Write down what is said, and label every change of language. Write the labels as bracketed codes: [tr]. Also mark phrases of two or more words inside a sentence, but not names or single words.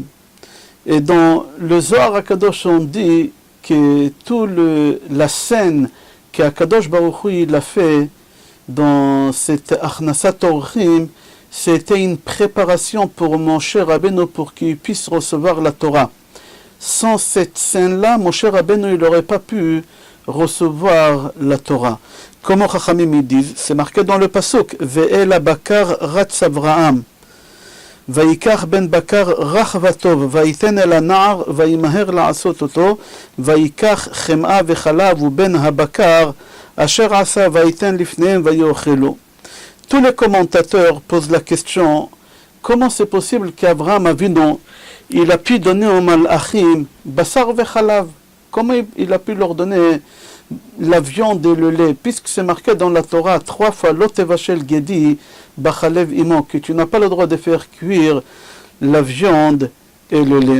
[fr] Et dans le Zohar Akadosh, on dit que toute la scène qu' [he] הקדוש ברוך הוא [fr] il a fait dans cette [he] הכנסת אורחים, [fr] c'était une préparation pour Moshe Rabbeinu pour qu'il puisse recevoir la Torah. Sans cette scène-là, Moshe Rabbeinu il n'aurait pas pu recevoir la Torah. Comment Chachamim ils disent, c'est marqué dans le pasuk, [he] ואל הבקר רץ אברהם. ויקח בן בקר רך וטוב, וייתן אל הנער, וימהר לעשות אותו, ויקח חמאה וחלב ובן הבקר, אשר עשה וייתן לפניהם ויאכלו. [fr] Tous les commentateurs posent la question, comment c'est possible qu'Avraham Avinu, il a pu donner aux Malachim, [he] בשר וחלב, [fr] comment il a pu leur donner la viande et le lait, puisque c'est marqué dans la Torah 3 fois, [he] לא תבשל גדי בחלב אמו, [fr] que tu n'as pas le droit de faire cuire la viande et le lait.